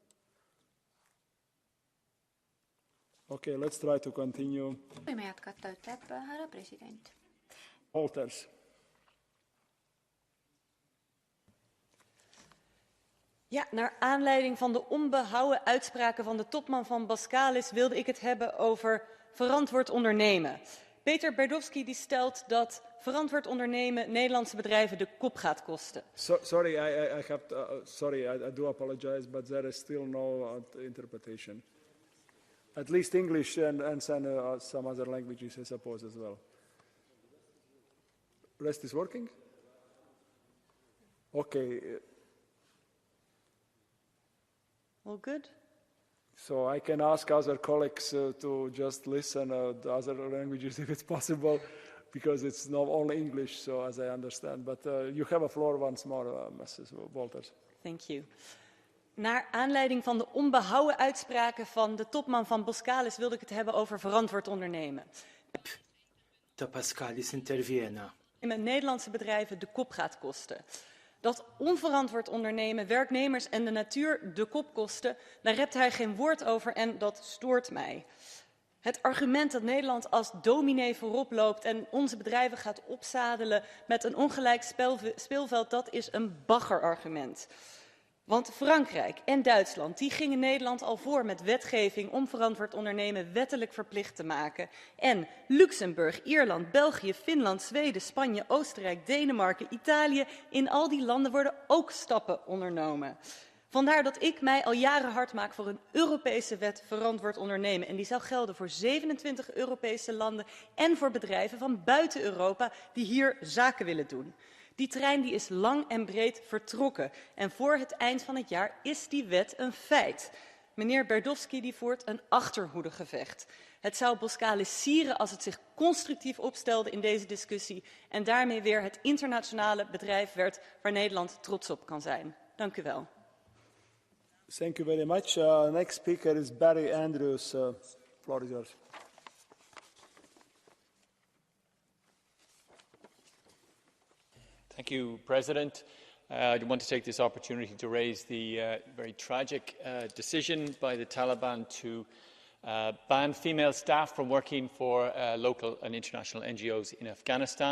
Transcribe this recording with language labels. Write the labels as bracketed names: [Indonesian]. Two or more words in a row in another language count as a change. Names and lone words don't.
[English] Okay, let's try to continue. [Estonian] Võime jätkata, ütleb härra president. Walters. [Dutch] Ja, naar aanleiding van de onbehouden uitspraken van de topman van Boskalis wilde ik het hebben over verantwoord ondernemen. Peter Berdowski die stelt dat verantwoord ondernemen Nederlandse bedrijven de kop gaat kosten. [English] Sorry, I do apologize, but there is still no interpretation. At least English and some other languages, I suppose, as well. Rest is working? Okay. All good? So I can ask other colleagues to just listen the other languages if it's possible, because it's not only English, so as I understand. But you have a floor once more, Mrs. Walters. Thank you. [Dutch] Naar aanleiding van de onbehouden uitspraken van de topman van Boskalis wilde ik het hebben over verantwoord ondernemen. De Boskalis interviena. Nederlandse bedrijven de kop gaat kosten. Dat onverantwoord ondernemen werknemers en de natuur de kop kosten, daar rept hij geen woord over en dat stoort mij. Het argument dat Nederland als dominee voorop loopt en onze bedrijven gaat opzadelen met een ongelijk speelveld, dat is een baggerargument. Want Frankrijk en Duitsland die gingen Nederland al voor met wetgeving om verantwoord ondernemen wettelijk verplicht te maken. En Luxemburg, Ierland, België, Finland, Zweden, Spanje, Oostenrijk, Denemarken, Italië, in al die landen worden ook stappen ondernomen. Vandaar dat ik mij al jaren hard maak voor een Europese wet verantwoord ondernemen. En die zou gelden voor 27 Europese landen en voor bedrijven van buiten Europa die hier zaken willen doen. Die trein die is lang en breed vertrokken. En voor het eind van het jaar is die wet een feit. Meneer Berdowski die voert een achterhoedegevecht. Het zou Boskalis sieren als het zich constructief opstelde in deze discussie en daarmee weer het internationale bedrijf werd waar Nederland trots op kan zijn. Dank u wel. [English] Thank you very much. Next speaker is Barry Andrews. Floor is yours. Thank you, President. I want to take this opportunity to raise the very tragic decision by the Taliban to ban female staff from working for local and international NGOs in Afghanistan.